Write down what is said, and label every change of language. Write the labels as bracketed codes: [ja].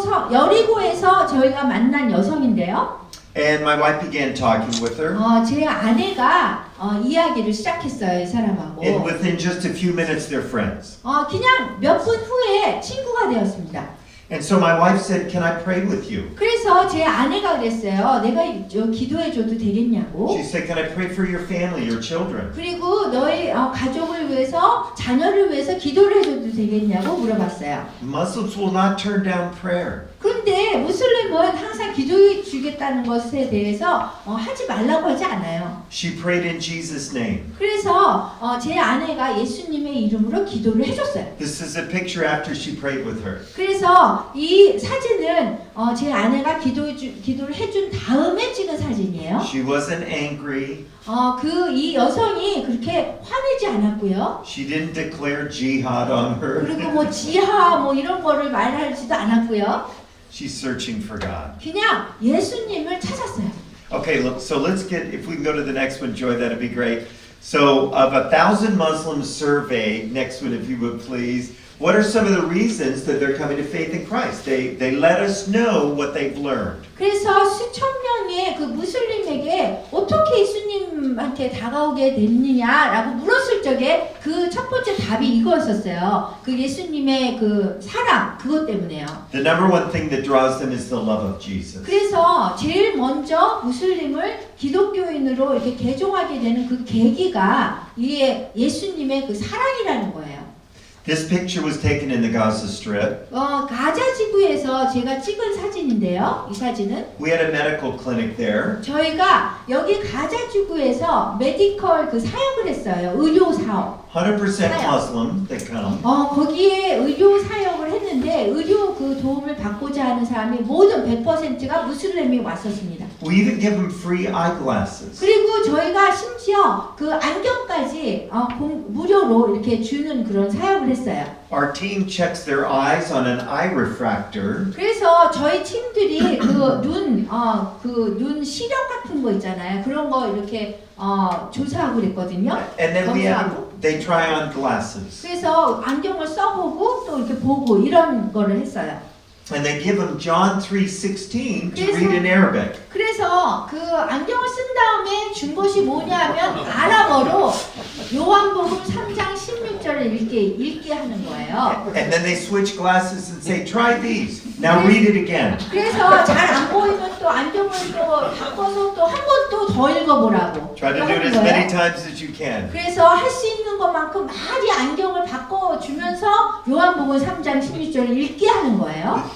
[ko] 여리고에서 저희가 만난 여성인데요. [en] And my wife began talking with her. [ko] 제 아내가 이야기를 시작했어요, 이 사람하고. [en] And within just a few minutes, they're friends. [ko] 그냥 몇 분 후에 친구가 되었습니다. [en] And so my wife said, can I pray with you? [ko] 그래서 제 아내가 그랬어요. 내가 기도해줘도 되겠냐고. [en] She said, can I pray for your family, your children? [ko] 그리고 너희 가족을 위해서 자녀를 위해서 기도를 해줘도 되겠냐고 물어봤어요. [en] Muslims will not turn down prayer. [ko] 그런데 무슬림은 항상 기도해 주겠다는 것에 대해서 하지 말라고 하지 않아요. [en] She prayed in Jesus' name. [ko] 그래서 제 아내가 예수님의 이름으로 기도를 해줬어요. [en] This is a picture after she prayed with her. [ko] 그래서 이 사진은 제 아내가 기도를 해준 다음에 찍은 사진이에요. [en] She wasn't angry. [ko] 이 여성이 그렇게 화내지 않았고요. [en] She didn't declare jihad on her. [ko] 그리고 뭐 지하 뭐 이런 거를 말하지도 않았고요. [en] She's searching for God. [ko] 그냥 예수님을 찾았어요. [en] Okay, look, so let's get, if we can go to the next one, Joy, that'd be great. So, of 1,000 Muslims surveyed, next one if you would please, what are some of the reasons that they're coming to faith in Christ? They let us know what they've learned. [ko] 그래서 수천 명의 그 무슬림에게 어떻게 예수님한테 다가오게 됐느냐라고 물었을 적에 그 첫 번째 답이 이거였었어요. 그 예수님의 그 사랑, 그것 때문에요. [en] The number one thing that draws them is the love of Jesus. [ko] 그래서 제일 먼저 무슬림을 기독교인으로 이렇게 개종하게 되는 그 계기가 이게 예수님의 그 사랑이라는 거예요. [en] This picture was taken in the Gaza Strip. [ko] 가자 지구에서 제가 찍은 사진인데요. 이 사진은 [en] We had a medical clinic there. [ko] 저희가 여기 가자 지구에서 메디컬 그 사역을 했어요. 의료 사업. [en] 100% Muslim, they come. [ko] 거기에 의료 사역을 했는데 의료 그 도움을 받고자 하는 사람이 모든 100%가 무슬림이 왔었습니다. [en] We even give them free eyeglasses. [ko] 그리고 저희가 심지어 그 안경까지 무료로 이렇게 주는 그런 사역을 했어요. [en] Our team checks their eyes on an eye refractor. [ko] 그래서 저희 팀들이 눈 시력 같은 거 있잖아요. 그런 거 이렇게 조사하고 그랬거든요. [en] And then [ko] 검사하고. [en] they try on glasses. [ko] 그래서 안경을 써보고 또 이렇게 보고 이런 거를 했어요. [en] And they give them John 3:16 to [ko] 그래서- [en] read in Arabic. [ko] 그래서 그 안경을 쓴 다음에 준 것이 뭐냐면 아랍어로 요한복음 3장 16절을 읽게 하는 거예요. [en] And then they switch glasses and say, try these. Now read it again. [ko] 그래서 잘 안 보이면 또 안경을 또 바꿔서 또 한 번 또 더 읽어보라고 [en] Try to do it as many [ko] 거예요. [en] times as you can. [ko] 그래서 할 수 있는 것만큼 많이 안경을 바꿔주면서 요한복음 3장 16절을 읽게 하는 거예요.